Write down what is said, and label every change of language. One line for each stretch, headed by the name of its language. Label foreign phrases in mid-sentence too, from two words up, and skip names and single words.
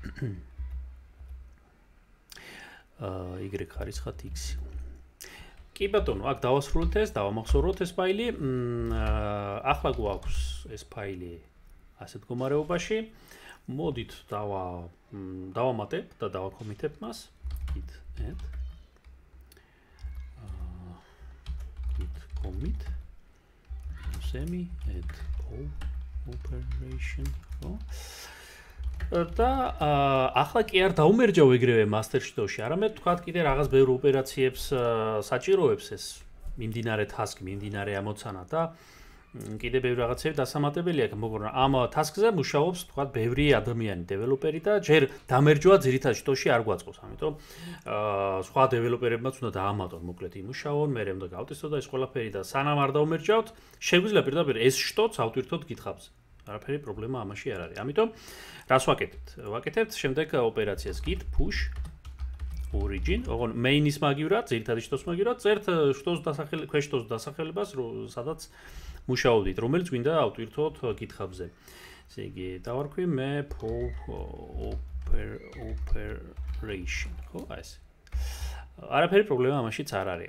Georgian: Y ხარისხად X. კი ბატონო, აქ დავასრულეთ ეს, დავამახსოვროთ ეს ფაილი. ახლა გვაქვს ეს ფაილი ასეთ მდგომარეობაში. მოდით დავამატებ და დავაკომიტებ მას.
English: git add git commit semi add operation
Georgian: და ახლა კი არ დაუმერჯავ ეგრევე master sheet-ში, არამედ თქვათ კიდე რაღაც ბევრ ოპერაციებს საჭიროებს ეს მიმდინარე task, მიმდინარე ამოცანა და კიდე ბევრ რაღაცები დასამატებელი აქვს, მაგრამ ამ task-ზე მუშაობს თქვათ ბევრი ადამიანი, დეველოპერი და ჯერ დამერჯვა ძირითად sheet-ში არ გვაწყობს, ამიტომ სხვა დეველოპერებმაც უნდა დაამატონ, მოკლედ იმუშაონ, მე უნდა გავტესტო და ეს ყველაფერი და სანამ არ დავმერჯავთ, შეგვიძლია პირდაპირ ეს sheet-ს ავტვირთოთ GitHub-ზე. არაფერი პრობლემა ამაში არ არის. ამიტომ რას ვაკეთებთ? ვაკეთებთ შემდეგ ოპერაციას
English: git push origin,
Georgian: ოღონ main-ის მაგივრად, ძირითადი sheet-ს მაგივრად, წერთ ქვეშ-sheet-ს დასახელებას, სადაც მუშაობდით, რომელიც გვინდა ავტვირთოთ GitHub-ზე. ესე იგი, დავარქვი მე operation, ხო, აი ეს. არაფერი პრობლემა ამაშიც არ არის.